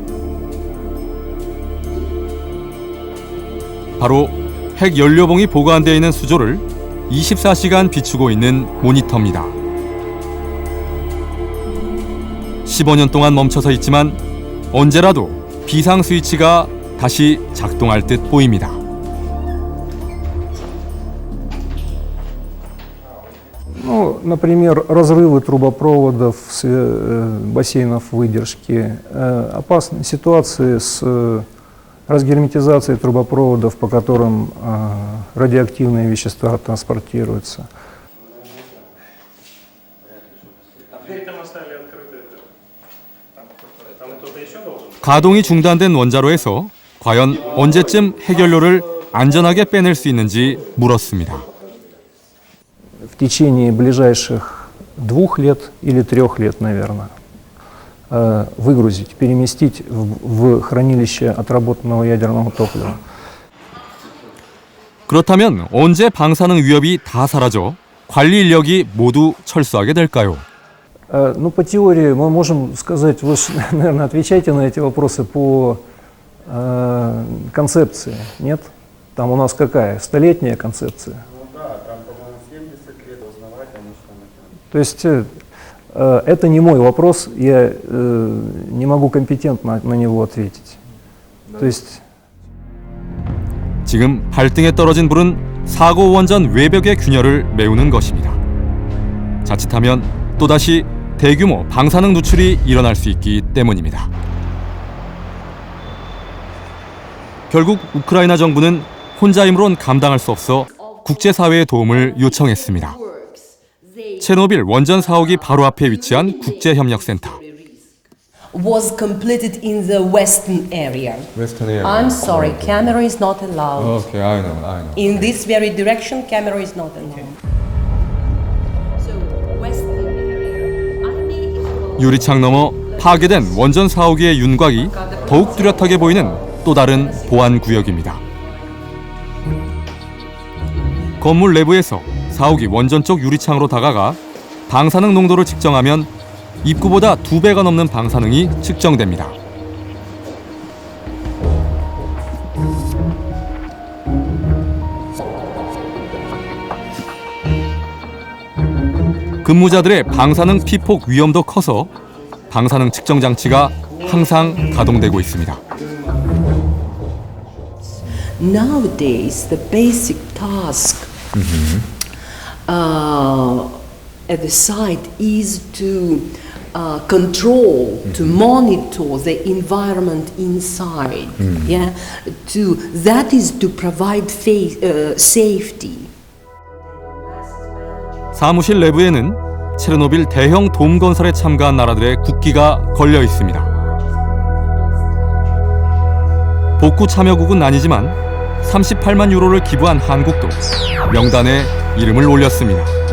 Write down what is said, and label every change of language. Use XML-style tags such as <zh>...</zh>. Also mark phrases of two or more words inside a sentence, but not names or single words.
<ko>바로 핵 연료봉이 보관되어 있는 수조를 24시간 비추고 있는 모니터입니다. 15년 동안 멈춰서 있지만 언제라도 비상 스위치가 다시 작동할 듯 보입니다.</ko> <ru>Ну, например, разрывы трубопроводов, бассейнов выдержки, опасные ситуации с разгерметизацией трубопроводов, по которым радиоактивные вещества транспортируются.</ru> <ko>가동이 중단된 원자로에서 과연 언제쯤 핵연료를 안전하게 빼낼 수 있는지 물었습니다.</ko> <ru>В течение ближайших 2 лет или 3 лет, наверное, выгрузить, переместить в хранилище отработанного ядерного топлива.</ru> <ko>그렇다면 언제 방사능 위협이 다 사라져 관리 인력이 모두 철수하게 될까요?</ko> <ru>Ну, по теории мы можем сказать, вы, наверное, отвечаете на эти вопросы по концепции, нет? Там у нас какая? 100-летняя концепция. То есть это не мой вопрос, я не могу компетентно на него ответить. То есть</ru> <ko>지금 발등에 떨어진 불은 사고 원전 외벽의 균열을 메우는 것입니다. 자칫하면 또다시 대규모 방사능 누출이 일어날 수 있기 때문입니다. 결국 우크라이나 정부는 혼자 힘으론 감당할 수 없어 국제사회의 도움을 요청했습니다. 체르노빌 원전 4호기 바로 앞에 위치한 국제협력센터.</ko> <en>Was completed in the western area. Western area. I'm sorry, camera is not allowed. Okay, I know. In this very direction, camera is not allowed. So, western area.</en> <ko>유리창 너머 파괴된 원전 4호기의 윤곽이 더욱 뚜렷하게 보이는 또 다른 보안 구역입니다. 건물 내부에서 4호기 원전 쪽 유리창으로 다가가 방사능 농도를 측정하면 입구보다 2배가 넘는 방사능이 측정됩니다. 근무자들의 방사능 피폭 위험도 커서 방사능 측정 장치가 항상 가동되고 있습니다.</ko> <en>Nowadays, the basic task at the site is to control, to monitor the environment inside. Yeah, that is to provide safety.</en> <ko>사무실 내부에는 체르노빌 대형 돔 건설에 참가한 나라들의 국기가 걸려 있습니다. 복구 참여국은 아니지만 38만 유로를 기부한 한국도 명단에 이름을 올렸습니다.</ko>